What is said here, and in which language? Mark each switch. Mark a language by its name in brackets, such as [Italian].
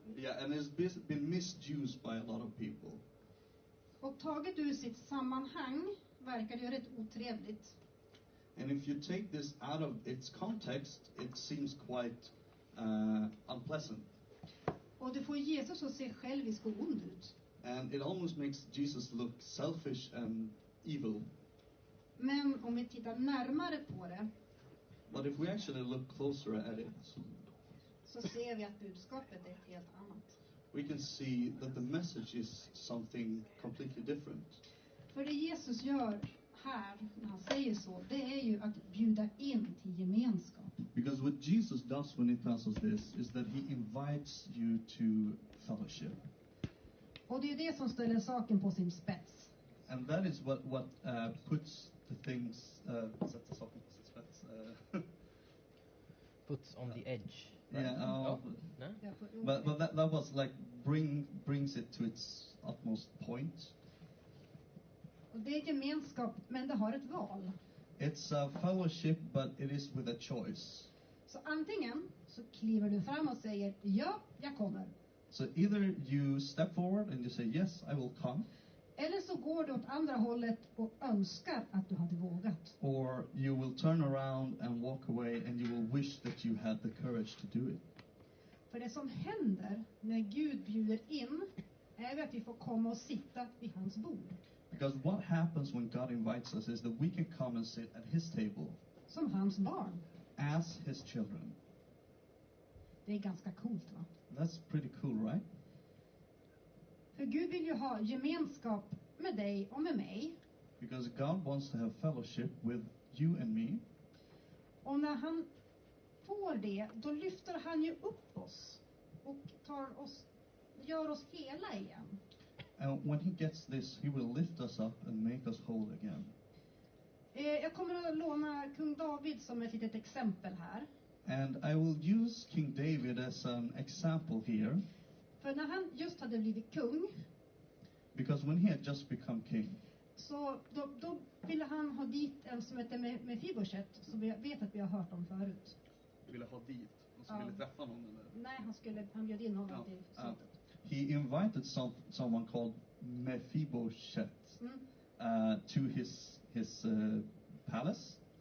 [English] Yeah, and it's been misused by a lot of people. [Swedish] Och taget ur sitt sammanhang verkar det rätt otrevligt. [English] And if you take this out of its context, it seems quite unpleasant. [Swedish] Och det får Jesus att se självisk och ond ut. [English] And it almost makes Jesus look selfish and evil. [Swedish] Men om vi tittar närmare på det, [English] but if we actually look closer at it, [Swedish] så ser vi att budskapet är ett helt annat. [English] We can see that the message is something completely different. [Swedish] För det Jesus gör här när han säger så, det är ju att bjuda in till gemenskap. [English] Because what Jesus does when he tells us this is that he invites you to fellowship. [Swedish] Och det är det som ställer saken på sin spets. [English] And that is what puts the things [Swedish] sätter saken på sin spets. [English] Puts on the edge. Yeah, but that was like brings it to its utmost point. [Swedish] Och det är gemenskap, men det har ett val. [English] It's a fellowship, but it is with a choice. [Swedish] Så antingen så kliver du fram och säger ja, jag kommer. [English] So either you step forward and you say yes, I will come. [Swedish] Eller så går du åt andra hållet och önskar att du hade vågat. [English] Or you will turn around and walk away and you will wish that you had the courage to do it. [Swedish] För det som händer när Gud bjuder in är att vi får komma och sitta vid hans bord. [English] Because what happens when God invites us is that we can come and sit at his table. [Swedish] Som hans barn. [English] As his children. [Swedish] Det är ganska coolt, va? [English] That's pretty cool, right? [Swedish] För Gud vill ju ha gemenskap med dig och med mig. [English] Because God wants to have fellowship with you and me. [Swedish] Och när han får det, då lyfter han ju upp oss och gör oss hela igen. [English] And when he gets this, he will lift us up and make us whole again. [Swedish] Jag kommer att låna kung David som ett litet exempel här. [English] And I will use King David as an example here. [Swedish] För när han just hade blivit kung, [English] because when he had just become king, [Swedish] så då ville han ha dit en som heter Mefiboshet, som vi vet att vi har hört om förut. Ville ha dit och så ville träffa någon eller? Nej, han bjöd in honom till slutet. [English] He invited someone called Mephibosheth to his palace.